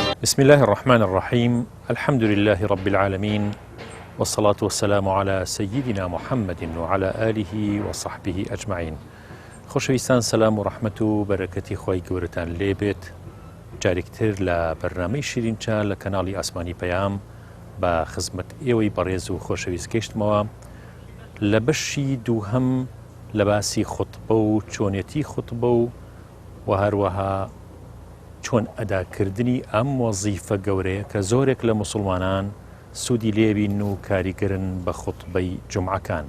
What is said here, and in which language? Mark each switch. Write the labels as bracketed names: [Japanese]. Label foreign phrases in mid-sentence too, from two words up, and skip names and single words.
[Arabic] بسم الله الرحمن الرحيم. الحمد لله رب العالمين، والصلاة والسلام على سيدنا محمد وعلى آله وصحبه أجمعين. [Central Kurdish] خۆشەویستان، سەلام و ڕەحمەت و بەرەکەتی خۆی گەورەتان لێبێت. جارێکتر لە بەرنامەی شیرینچە لە کەناڵی ئاسمانی پەیام بە خزمەت ئێوەی بەڕێز و خۆشەویست گەیشتمەوە لە بەشی دووهەم لە باسی خوتبە و چۆنێتی خوتبە و هەروەها چۆن ئەداکردنی ئەم وەزیفە گەورەیە کە زۆرێک لە موسڵمانان سوودی لێبین و کاریگەرن بە خوتبەی جومعەکان.